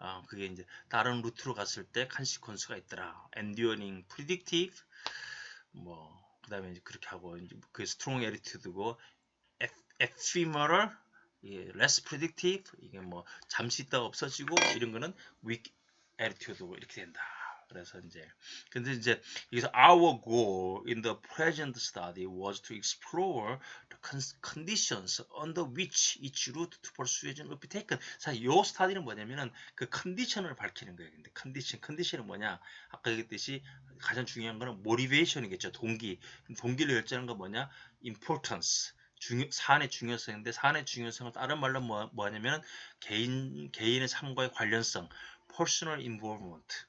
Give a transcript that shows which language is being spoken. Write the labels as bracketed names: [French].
[Korean] 그게 이제 다른 루트로 갔을 때 컨시퀀스가 있더라. 엔듀어링, 프리딕티브, 뭐 그다음에 이제 그렇게 하고 이제 그 스트롱 에리튜드고 에피머럴, 이게 less predictive, 이게 뭐 잠시 있다가 없어지고 이런 거는 weak attitude 이렇게 된다. 그래서 이제 근데 이제 여기서 [English] our goal in the present study was to explore the conditions under which each route to persuasion would be taken. [Korean] 사실 요 스타디는 뭐냐면은 그 컨디션을 밝히는 거예요. 근데 컨디션이 뭐냐? 아까 얘기했듯이 가장 중요한 거는 motivation이겠죠. 동기를 결정하는 건 뭐냐? [English] importance. [Korean] 사안의 중요성인데 사안의 중요성을 다른 말로 뭐냐면 개인의 삶과의 관련성, personal involvement.